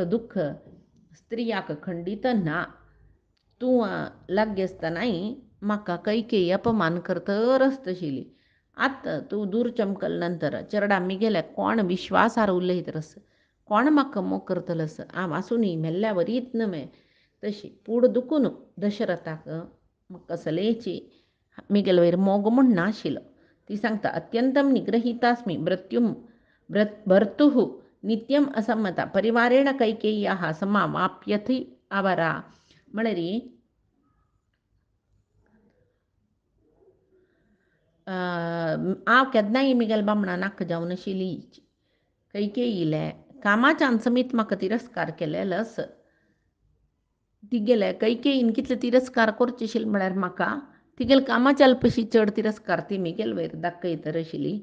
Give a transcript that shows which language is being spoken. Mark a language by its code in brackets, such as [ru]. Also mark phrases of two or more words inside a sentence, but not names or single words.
[kok] दुख्ख स्त्रियाक खंडीत ना तूं लागीं आसतनाय म्हाका कैकेयी अपमान करतरच तशिली आतां तूं दूर चमकल नंतर चेरडा मिगेले कोण विश्वासार उलयत रस कोण म्हाका मोग करतलस हांव आसूनी मेल्ल्या वरीत न्हय तशी पूड दुखून दशरथाक मग कसलेची मिगेल वयर मोग म्हूण नाशिलो. ती सांगता [sa] अत्यंतम निग्रहितास्मी भर्तुः नित्यम असम्मता परिवारेण कैकेय्याः समावाप्यथी आवरा. [kok] म्हळ्यार हांव केन्नाय मिगेल बामणा नाका जावन आशिल्ली. कैकेयीले कामाच्यान समीत म्हाका तिरस्कार केले लस. तिगेले कैकेयीन कितले तिरस्कार करचे आशिल्ले म्हळ्यार म्हाका तिगेले कामाच्या अल्पशी चड तिरस्कार ती मिगेल वयर दाखयतर आशिल्ली.